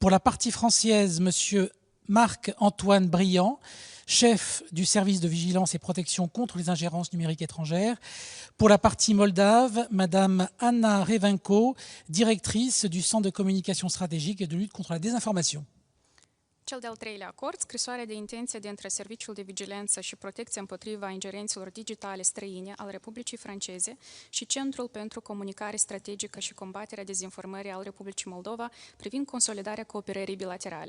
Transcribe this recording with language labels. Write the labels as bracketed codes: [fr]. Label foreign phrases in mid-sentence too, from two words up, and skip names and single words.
[fr] Pour la partie française, M. Marc-Antoine Briand, chef du service de vigilance et protection contre les ingérences numériques étrangères. Pour la partie moldave, Mme Anna Revenko, directrice du Centre de communication stratégique et de lutte contre la désinformation. [ro] Cel de-al treilea acord, scrisoarea de intenție dintre Serviciul de Vigilență și Protecție împotriva ingerențelor digitale străine al Republicii Franceze și Centrul pentru Comunicare Strategică și Combaterea Dezinformării al Republicii Moldova privind consolidarea cooperării bilaterale.